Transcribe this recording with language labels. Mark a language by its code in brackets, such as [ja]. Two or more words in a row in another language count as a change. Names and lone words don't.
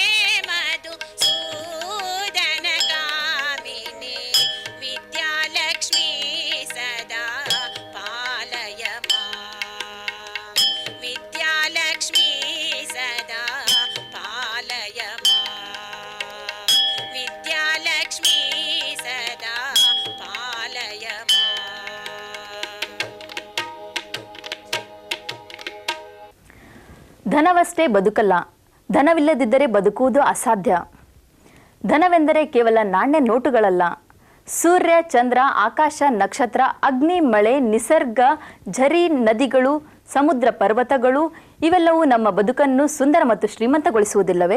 [sa] ಮಧುಸೂದನ ಕಾಮಿನಿ ವಿದ್ಯಾಲಕ್ಷ್ಮೀ ಸದಾ ಪಾಲಯ ಮಾಂ ವಿದ್ಯಾಲಕ್ಷ್ಮೀ ಸದಾ ಪಾಲಯ ಮಾಂ ವಿದ್ಯಾಲಕ್ಷ್ಮೀ ಸದಾ ಪಾಲಯ ಮಾಂ [kn] ಧನವಷ್ಟೇ ಬದುಕಲ್ಲ, ಧನವಿಲ್ಲದಿದ್ದರೆ ಬದುಕುವುದು ಅಸಾಧ್ಯ. ಧನವೆಂದರೆ ಕೇವಲ ನಾಣ್ಯ ನೋಟುಗಳಲ್ಲ. ಸೂರ್ಯ, ಚಂದ್ರ, ಆಕಾಶ, ನಕ್ಷತ್ರ, ಅಗ್ನಿ, ಮಳೆ, ನಿಸರ್ಗ, ಝರಿ, ನದಿಗಳು, ಸಮುದ್ರ, ಪರ್ವತಗಳು ಇವೆಲ್ಲವೂ ನಮ್ಮ ಬದುಕನ್ನು ಸುಂದರ ಮತ್ತು ಶ್ರೀಮಂತಗೊಳಿಸುವುದಿಲ್ಲವೇ?